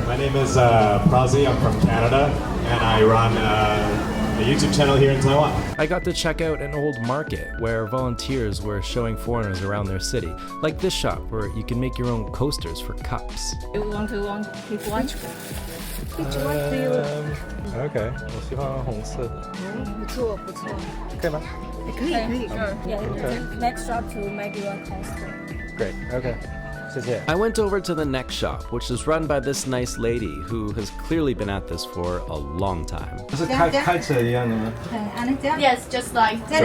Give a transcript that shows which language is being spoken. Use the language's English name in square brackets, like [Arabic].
[English] My name is Prazi. I'm from Canada, and I run a YouTube channel here in Taiwan. I got to check out an old market where volunteers were showing foreigners around their city, like this shop where you can make your own coasters for cups. You want to take one? Which one do you want? [Chinese] Okay, 我喜欢红色的。不错不错。可以吗？可以可以。 [English] Yeah, next shop to make your coaster. Great. Okay. [Chinese] 谢谢。 [English] I went over to the next shop, which is run by this nice lady who has clearly been at this for a long time. [Chinese] 是开车一样的吗？ [English] Yes, just like.